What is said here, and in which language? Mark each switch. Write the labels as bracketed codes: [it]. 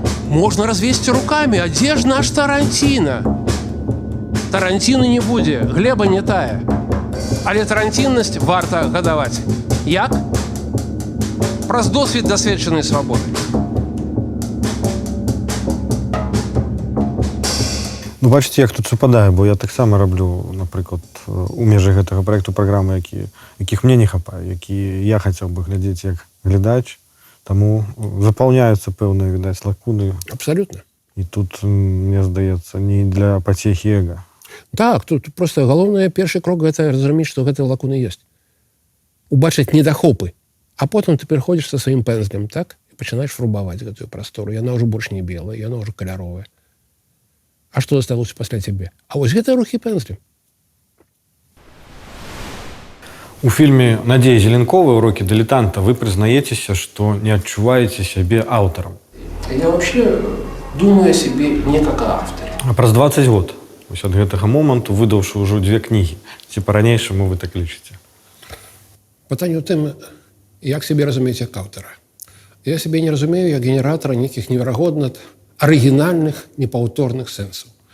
[ru] Можно развести руками, а где ж наш Тарантино? [be] Тарантино не будзе, глеба не тая. Але тарантиннасць варта гадаваць. Як? Праз досвід дасведчанай свабоды. Ну, бачыце, як тут супадае, бо я таксама раблю, напрыклад, у межах гэтага праекту праграмы, якіх мне не хапае, які я хацеў бы глядзець як глядач, таму запаўняюцца пэўныя, відаць, лакуны. [ru] Абсолютно. [be] І тут, мне здаецца, не для пацехі эга. Так, тут просто галоўны першы крок гэта разумець, што гэтыя лакуны ёсць. Убачыць недахопы, а потым ты пераходзіш са сваім пэнзлем, так? І пачынаеш фарбаваць гэтую прастору. Яна ўжо больш не белая, яна ўжо каляровая. А што засталося пасля цябе? А вось гэта рухі пэнзлем. У фільме Надзеі Зеленковай «Урокі дилетанта» вы прызнаецеся, што не адчуваеце сябе аўтарам. [ru] Я вообще думаю о себе не как о авторе. [be] А праз 20 год, вось ад гэтага моманту, выдаўшы ўжо 2 кнігі, ці па-ранейшаму вы так лічыце? Пытанне ў тым, як себе разумець як аўтара. Я себе не разумею як генератора нейкіх неверагодна арыгінальных, непаўторных сэнсаў.